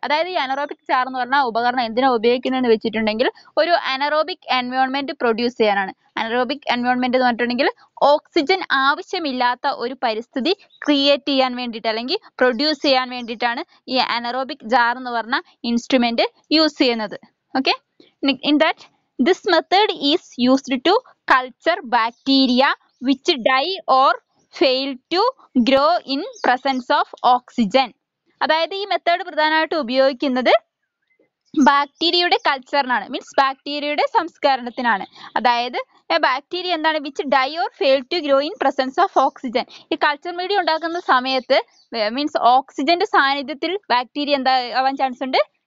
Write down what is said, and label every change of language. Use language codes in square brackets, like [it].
[ml] അതായത് ഈ anaerobic jar എന്ന് പറഞ്ഞ ഉപകരണം എന്തിനാ ഉപയോഗിക്കുന്നതെന്ന് വെച്ചിട്ടുണ്ടെങ്കിൽ ഒരു അനറോബിക് എൻവയോൺമെന്റ് പ്രൊഡ്യൂസ് ചെയ്യാനാണ്. അനറോബിക് എൻവയോൺമെന്റ് എന്ന് പറഞ്ഞിട്ടുണ്ടെങ്കിൽ ഓക്സിജൻ ആവശ്യമില്ലാത്ത ഒരു പരിസ്ഥിതി ക്രിയേറ്റ് ചെയ്യാൻ വേണ്ടിയിട്ട് അല്ലെങ്കിൽ പ്രൊഡ്യൂസ് ചെയ്യാൻ വേണ്ടിയിട്ടാണ് ഈ അനറോബിക് ജാർ എന്ന് പറഞ്ഞ ഇൻസ്ട്രുമെന്റ് യൂസ് ചെയ്യുന്നത്. [en] Okay, in that this method is used to culture bacteria which die or fail to grow in presence of oxygen. [ml] അതായത് ഈ മെത്തേഡ് പ്രധാനമായിട്ട് ഉപയോഗിക്കുന്നത് ബാക്ടീരിയയുടെ കൾച്ചറിനാണ്. മീൻസ് ബാക്ടീരിയയുടെ സംസ്കരണത്തിനാണ്. അതായത് ബാക്ടീരിയ എന്താണ് [en] Which die or fail to grow in presence of oxygen. [ml] ഈ culture media ഉണ്ടാക്കുന്ന സമയത്ത് മീൻസ് ഓക്സിജന്റെ സാന്നിധ്യത്തിൽ ബാക്ടീരിയ എന്താ ആവാൻ ചാൻസ് ഉണ്ട്?